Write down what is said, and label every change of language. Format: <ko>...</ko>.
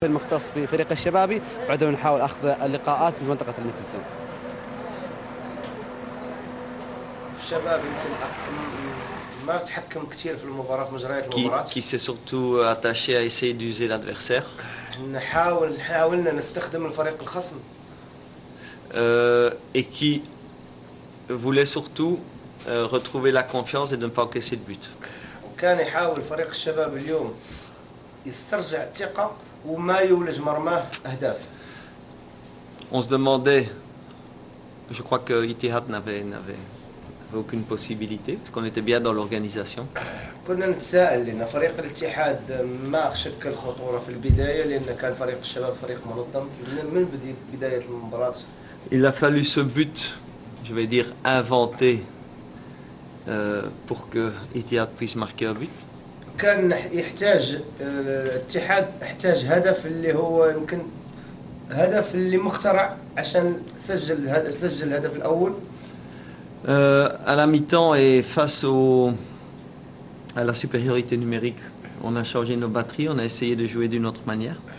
<ar>المختص بفريق الشبابي، بعدين نحاول أخذ اللقاءات بمنطقة المتزن. الشباب يمكن ما تحكم كثير في المباراة، مجريات المباراة.</ar> <fr>Qui s'est surtout attaché à essayer d'user l'adversaire.</fr> <ar>حاولنا نستخدم الفريق الخصم.</ar> <fr>Et qui voulait surtout retrouver la confiance et de ne pas encaisser de but.</fr> <ar>وكان يحاول فريق الشباب اليوم يسترجع الثقة وما يولج مرماه أهداف.</ar> <fr>On se demandait, je crois que Ittihad n'avait aucune possibilité, parce qu'on était bien dans l'organisation.</fr> <ar>كنا نتساءل لأن فريق الاتحاد ما شكل خطورة في البداية، لأن كان فريق الشباب فريق منظم من بداية المباراة.</ar> <fr>Il a fallu ce but, je vais dire inventé, pour que Ittihad puisse marquer un but.</fr> <ar>كان يحتاج الاتحاد احتاج هدف اللي هو يمكن هدف اللي مخترع عشان سجل الهدف الأول.</ar> <fr>À la mi-temps et face à la supériorité numérique, on a changé nos batteries, on a essayé de jouer d'une autre manière.</fr>